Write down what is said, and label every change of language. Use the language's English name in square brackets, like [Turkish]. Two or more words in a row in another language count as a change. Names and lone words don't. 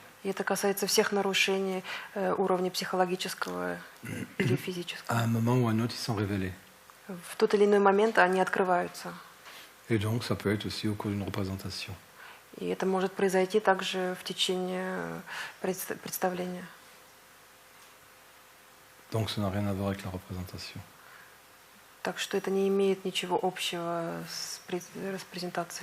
[Russian] это касается всех нарушений уровня психологического или физического. [French] À un moment ou à un autre, ils sont révélés. [Russian] В тот или иной момент они открываются. [French] Et donc, ça peut être aussi au cours d'une représentation. [Russian] И это может произойти также в течение представления. [French] Donc, ça n'a rien à voir avec la représentation. [Russian] Так что это не имеет ничего общего с презентацией.